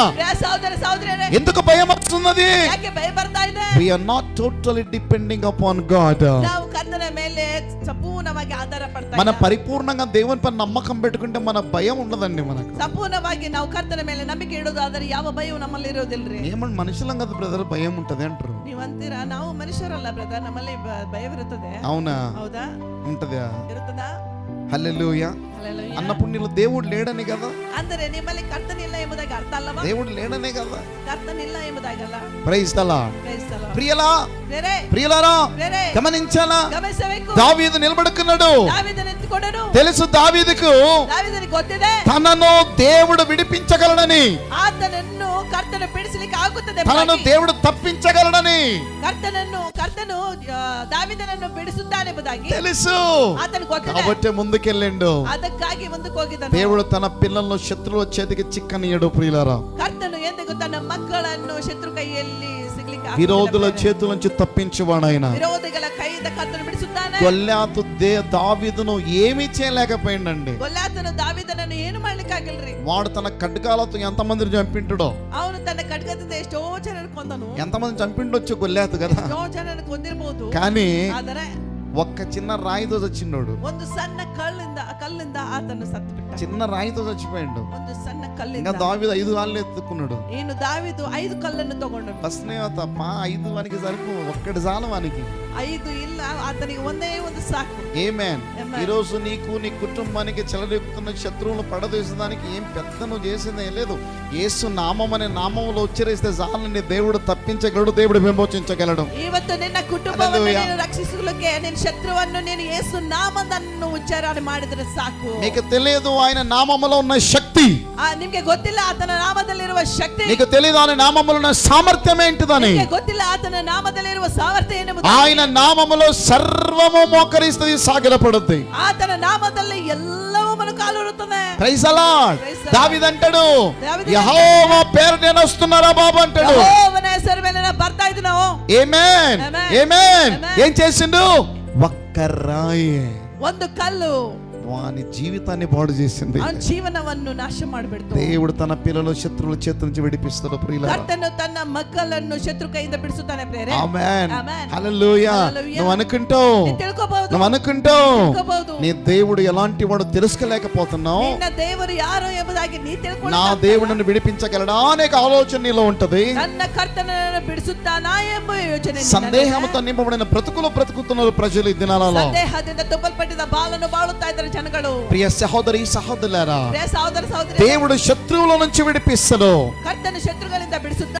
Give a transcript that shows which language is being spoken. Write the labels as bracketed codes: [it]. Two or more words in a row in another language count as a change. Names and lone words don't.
[kn] ಪ್ರಿಯ ಸಹೋದರ ಸಹೋದರಿಯರೇ, [te] ఎందుకు భయం వస్తున్నది? [kn] ಯಾಕೆ ಭಯ ಬರ್ತಾ ಇದೆ? [en] We are not totally depending upon God. [kn] ನಾವು ಕರ್ತನ ಮೇಲೆ ಸಂಪೂರ್ಣವಾಗಿ ಆಧಾರ ಪಡ್ತಾ [te] మన [kn] ಇಲ್ಲ. [te] పరిపూర్ణంగా దేవుని పైన నమ్మకం పెట్టుకుంటే మన భయం ఉండదండి మనకు. [kn] ಸಂಪೂರ್ಣವಾಗಿ ನಾವು ಕರ್ತನ ಮೇಲೆ ನಂಬಿಕೆ ಇಡೋದಾದರೆ ಯಾವ ಭಯವು ನಮ್ಮಲ್ಲಿ ಇರೋದಿಲ್ರಿ. [te] ఏమన్నా మనుషులం కదా బ్రదర్, భయం ఉంటది అంటారు. [kn] ನೀವು ಅಂತೀರಾ ನಾವು ಮನುಷ್ಯರಲ್ಲ ಬ್ರದರ್, ನಮ್ಮಲ್ಲಿ ಭಯವಿರುತ್ತದೆ. [te] అవునా? [kn] ಹೌದಾ? [te] ఉంటదా? [kn] ಇರುತ್ತದಾ? [te] హల్లెలూయా. హల్లెలూయా. అన్నప్పుడు నీలో దేవుడు లేడని కదా, [kn] ಅಂದರೆ ನಿಮ್ಮಲ್ಲಿ ಕರ್ತನಿಲ್ಲ ಎಂಬುದಾಗಿ ಅರ್ಥ ಅಲ್ಲವಾ? [te] దేవుడు లేడనే కదా. [kn] ಕರ್ತನಿಲ್ಲ ಎಂಬುದಾಗಲ್ಲ. [en] Praise the Lord. Praise the Lord. [te] ప్రియలా [kn] ಬೇರೆ [te] ప్రియులారా [kn] ಬೇರೆ [te] గమనించాలా? [kn] ಗಮನಿಸಬೇಕು. [te] దావీదు నిలబడుకున్నాడు. [kn] దావీదు నిಂತುಕೊಂಡನು. [te] తెలుసు దావీదుకు [kn] దావీదునికి ಗೊತ್ತಿದೆ [te] తనను దేవుడు విడిపించగలడని, [kn] ಆತನನ್ನು ಕರ್ತನು ಬಿಡಿಸಲಿಕ್ಕೆ ಆಗುತ್ತದೆ [te] తనను [kn] ಎಂಬುದಾಗಿ. [te] దేవుడు తప్పించగలడని [kn] ಕರ್ತನು ದಾವೀದನನ್ನು ಬಿಡಿಸುತ್ತಾನೆ ಎಂಬುದಾಗಿ [te] తెలుసు. [kn] ಆತನಿಗೆ ಗೊತ್ತಿದೆ. [te] కాబట్టి ముందుకెళ్ళిండు. [kn] ಅದಕ್ಕಾಗಿ ಮುಂದಕ್ಕೆ ಹೋಗಿದ್ದಾನೆ. [te] దేవుడు తన పిల్లలను శత్రువుల చేతికి చిక్కనియడు. ప్రియులారా, [kn] ಕರ್ತನು ಎಂದಿಗೂ ತನ್ನ ಮಕ್ಕಳನ್ನು ಶತ್ರು ಕೈಯಲ್ಲಿ ಸಿಗ್ಲಿಕ್ಕೆ [te] విరోధుల [kn] ಆಗುವುದಿಲ್ಲ. [te] చేతుల నుంచి తప్పించువాడు ఆయన. [kn] ವಿರೋಧಿಗಳ ಕೈಯಿಂದ ಕರ್ತನು ಬಿಡಿಸುತ್ತಾನೆ. [te] గొల్యాతు దావీదును ఏమీ చేయలేకపోయిండండి. [kn] ಗೊಲ್ಯಾತನು ದಾವೀದನನ್ನು ಏನು ಮಾಡ್ಲಿಕ್ಕಾಗಿಲ್ರಿ. [te] వాడు తన ఖడ్గాలతో ఎంతమందిని చంపింటాడో, [kn] ಅವನು ತನ್ನ ಖಡ್ಗದಿಂದ ಎಷ್ಟೋ ಜನರನ್ನು ಕೊಂದನು. [te] ఎంతమంది చంపిండొచ్చు గొల్యాతు కదా. [kn] ಎಷ್ಟೋ ಜನರನ್ನು ಕೊಂದಿರಬಹುದು. [te] కానీ [kn] ಆದರೆ [te] ఒక్క చిన్న రాయితో చచ్చినోడు, [kn] ಒಂದು ಸಣ್ಣ ಕಲ್ಲಿಂದ ಆತನು ಸತ್ತು ಬಿಟ್ಟ. [te] చిన్న రాయితో చచ్చిపోయిండు. [kn] ಒಂದು ಸಣ್ಣ [te] ఇంకా [kn] ಕಲ್ಲಿಂದ [te] దావీదు 5 రాళ్ళు ఎత్తుకున్నాడు. [kn] ಏನು ದಾವೀದು 5 ಕಲ್ಲನ್ನು ತಗೊಂಡನು. [te] ఫస్ట్ తప్ప 5 వానికి సరిపో, ఒక్కటి చాలు వానికి. [kn] 5 ಇಲ್ಲ, ಆತನಿಗೆ ಒಂದೇ ಒಂದು సాకు. [te] ఆమేన్. [en] Amen. [te] ఈ రోజు నీకు నీ కుటుంబానికి చెలరెక్కుతున్న శత్రువులను పడదోసడానికి ఏం పెద్ద నువ్వు చేసిందే లేదు. యేసు నామం అనే నామములో ఉచ్చరిస్తే చాలని దేవుడు తప్పించగలడు, దేవుడు విమోచించగలడు. [kn] ಇವತ್ತು ನಿನ್ನ ಕುಟುಂಬವನ್ನು [en] Hallelujah. [kn] ನೀನು ರಕ್ಷಿಸಲಿಕ್ಕೆ ನಿನ್ನ ಶತ್ರುವನ್ನು ನೀನು ಯೇಸು ನಾಮವನ್ನು ಉಚ್ಚಾರಣೆ ಮಾಡಿದ್ರೆ ಸಾಕು. [te] నీకు తెలియదు ఆయన నామములో ఉన్న శక్తి, [kn] ನಿಮ್ಗೆ ಗೊತ್ತಿಲ್ಲ ಆತನ ನಾಮದಲ್ಲಿರುವ ಶಕ್ತಿ. [te] నీకు తెలియదు ఆయన నామములో ఉన్న సామర్థ్యం ఏంటిదని. [kn] ನಿಮ್ಗೆ ಗೊತ್ತಿಲ್ಲ ಆತನ ನಾಮದಲ್ಲಿರುವ ಸಾಮರ್ಥ್ಯ ಏನೆಂಬುದು. [te] ఆయన నామములో సర్వము మోకరిస్తుంది, సాగిలపడుద్ది. [kn] ಆತನ ನಾಮದಲ್ಲಿ ಎಲ್ಲವೂ ಮೊಣಕಾಲೂರುತ್ತದೆ. [en] Praise the Lord. Praise the Lord. [te] దావీదు అంటాడు, దావీదు యెహోవా పేరు నేను వస్తున్నారా బాబు అంటాడు. [kn] ಯೆಹೋವನ ಹೆಸರು ಮೇಲೆ ನಾನು ಬರ್ತಾ ಇದ್ದೀನಿ. [te] ఆమేన్. [en] Amen. [te] ఆమేన్. [en] Amen. [te] ఏం చేసిండు? ఒక్క రాయి [kn] ಒಂದು కల్లు [te] వాని జీవితాన్ని పాడు చేసింది. [kn] ಅವನ ಜೀವನವನ್ನು ನಾಶ ಮಾಡಿಬಿಡ್ತು. [te] దేవుడు తన పిల్లలు శత్రువుల చేతి నుంచి విడిపిస్తాడు. ప్రియులారా, [kn] ಕರ್ತನು ತನ್ನ ಮಕ್ಕಳನ್ನು ಶತ್ರು ಕೈಯಿಂದ ಬಿಡಿಸುತ್ತಾನೆ ಪ್ರೇರೆ. [te] ఆమేన్. [en] Amen. [te] హల్లెలూయా. [en] Hallelujah. [te] నువ్వు అనుకుంటావు, [kn] ನೀನು ತಿಳ್ಕೋಬಹುದು. [te] నువ్వు అనుకుంటావు [kn] ತಿಳ್ಕೋಬಹುದು. [te] నీ దేవుడు ఎలాంటి వాడు తెలుసుకోలేకపోతున్నావు. [kn] ನಿನ್ನ ದೇವರು ಯಾರು ಎಂಬುದಾಗಿ ನೀ [te] నా [kn] ತಿಳ್ಕೊಳ್ಳ. [te] దేవుడిని విడిపించగలడా అనే ఆలోచన నీలో ఉంటది. [kn] ನನ್ನ ಕರ್ತನನ್ನು ಬಿಡಿಸುತ್ತಾನಾ ಎಂಬ ಯೋಚನೆ [te] సందేహంతో నింపబడిన బ్రతుకులు బ్రతుకుతున్నారు ప్రజలు ఈ దినాలలో. [kn] ಸಂದೇಹದಿಂದ ತುಂಬಲ್ಪಟ್ಟಿದ ಬಾಳನ್ನು ಬಾಳುತ್ತಾ ಇದ್ದಾರೆ ಜನಗಳು. [te] ప్రియ సహోదరి సహోదరులారా, [kn] ಪ್ರಿಯ ಸಹೋದರ ಸಹೋದರಿ, [te] దేవుడు శత్రువుల నుంచి విడిపిస్తాడు. [kn] ಕರ್ತನ ಶತ್ರುಗಳಿಂದ ಬಿಡಿಸುತ್ತಾನೆ.